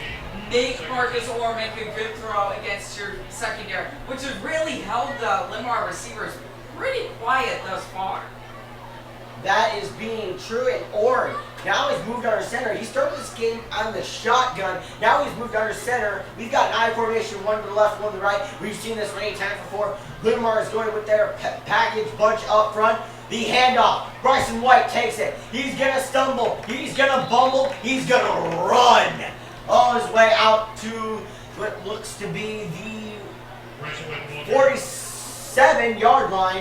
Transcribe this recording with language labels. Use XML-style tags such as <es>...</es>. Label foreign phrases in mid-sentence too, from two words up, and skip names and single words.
<en>Make Marcus Orr make a good throw against your secondary, which has really held the Linn-Mar receivers pretty quiet thus far. That is being true, and Orr now he's moved under center. He started this game on the shotgun. Now he's moved under center. We've got an I formation, one to the left, one to the right. We've seen this many times before. Linn-Mar is going with their package bunch up front. The handoff. Bryson White takes it. He's going to stumble. He's going to bumble. He's going to run all his way out to what looks to be the 47-yard line.</en>